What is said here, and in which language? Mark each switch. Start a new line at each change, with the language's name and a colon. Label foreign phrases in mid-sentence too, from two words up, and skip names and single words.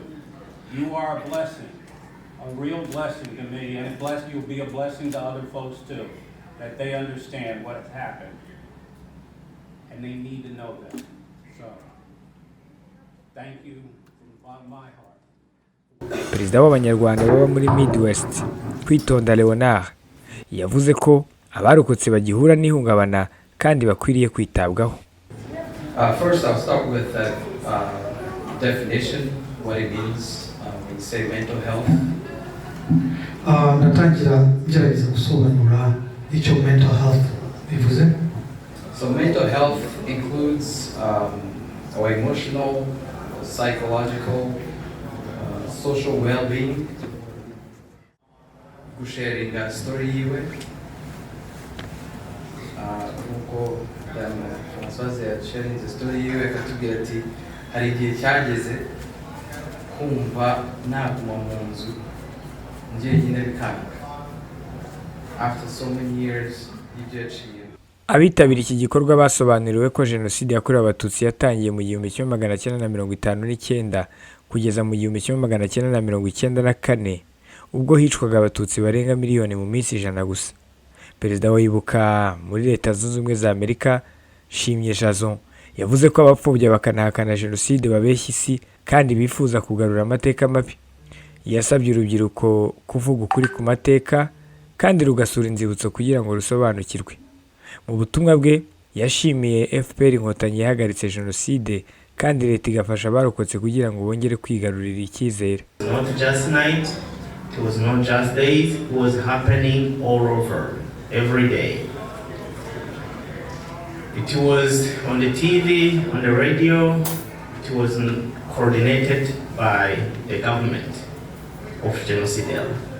English: You are a blessing, a real blessing to me, and you'll be a blessing to other folks too, that they understand what happened. and they need to know that. So, thank you from the bottom of my heart.
Kinyarwanda: perezida w'abanyarwanda baba muri Midwest Kwitonda Leonard yavuze ko abarokotse bagihura n'ihungabana kandi bakwiriye kwitabwaho.
English: First, I'll start with that definition, what it means when you say mental health.
Kinyarwanda: Ndatangira ngerageza gusobanura icyo
English: mental health
Kinyarwanda: bivuze.
English: So mental health includes our emotional, psychological, social well-being.
Kinyarwanda: Gusharinga story yiwe. Nkuko Françoise yasharinze story yiwe akatubwira ati hari igihe cyageze kumva naguma mu nzu njyenyine bikanga.
English: After so many years
Kinyarwanda: y'ibyo yaciye. Abitabiriye iki gikorwa basobanuriwe ko Jenoside yakorewe Abatutsi yatangiye mu 1959 kugeza mu 1994 ubwo hicwaga Abatutsi barenga miliyoni mu minsi 100 gusa. Perezida wa Ibuka muri Leta Zunze Ubumwe za Amerika Shimye Jason yavuze ko abapfobya bakanahakana Jenoside babeshya isi kandi bifuza kugarura amateka mabi. Yasabye urubyiruko kuvuga ukuri ku mateka kandi rugasura inzibutso kugira ngo rusobanukirwe. Mu butumwa bwe yashimiye FPR inkotanyi yahagaritse Jenoside kandi leta igafasha abarokotse kugira ngo bongere kwigarurira icyizere.
English: Not just night, it was not just days, it was happening all over, every day. It was on the TV, on the radio, it was coordinated by the government of Jenoside.